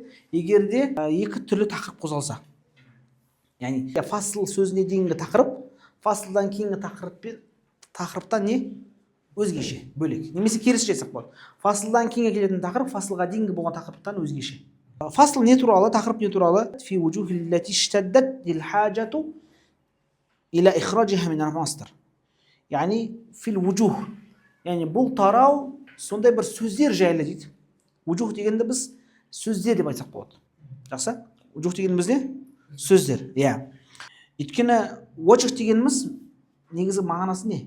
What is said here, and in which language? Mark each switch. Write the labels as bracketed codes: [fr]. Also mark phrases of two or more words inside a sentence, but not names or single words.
[kk] Егерде екі түрлі тақырып қозғалса. Яғни фасл сөзіне дейінгі тақырып, фаслдан кейінгі тақырыптан не? Өзгеше, бөлек. Немесе керісінше айтсақ болады. Фаслдан кейінге келетін тақырып фаслға дейінгі болған тақырыптан өзгеше. Фасл не туралы? Тақырып не туралы? [ar] في الوجوه التي اشتدت الحاجة إلى إخراجها من المصدر. [kk] Яғни [ar] في الوجوه. [kk] Яғни бұл тарау сондай бір сөздер жайлы дейді. Вужух дегенде біз сөздер деп айтсақ болады. Жақсы? Вужух дегеніміз не? Сөздер. Иә. Өйткені вожух дегеніміз негізгі мағынасы не?